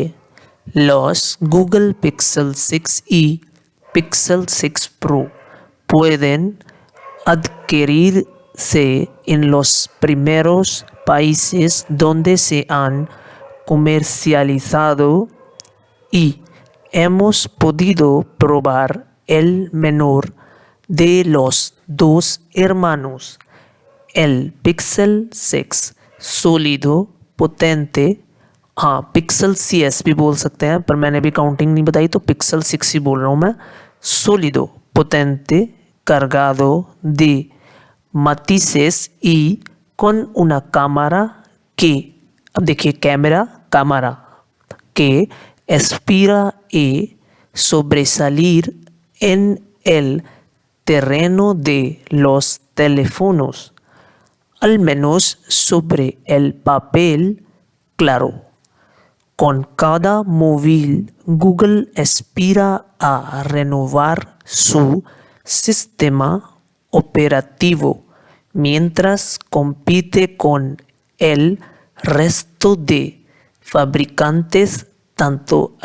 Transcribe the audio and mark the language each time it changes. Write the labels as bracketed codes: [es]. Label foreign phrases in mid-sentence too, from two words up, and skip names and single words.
[es] Los Google Pixel 6 y Pixel 6 Pro pueden adquirirse en los primeros países donde se han comercializado y hemos podido probar el menor de los dos hermanos, el Pixel 6 sólido, potente। [hi] हाँ, पिक्सल CS भी बोल सकते हैं, पर मैंने भी काउंटिंग नहीं बताई तो पिक्सल 6 ही बोल रहा हूँ मैं। [es] Sólido, potente, cargado de matices y con una cámara que, [hi] अब देखिए कैमरा, [es] cámara que aspira a sobresalir en el terreno de los teléfonos, al menos sobre el papel, claro. Con cada móvil, Google aspira a renovar su sistema operativo mientras compite con el resto de fabricantes, tanto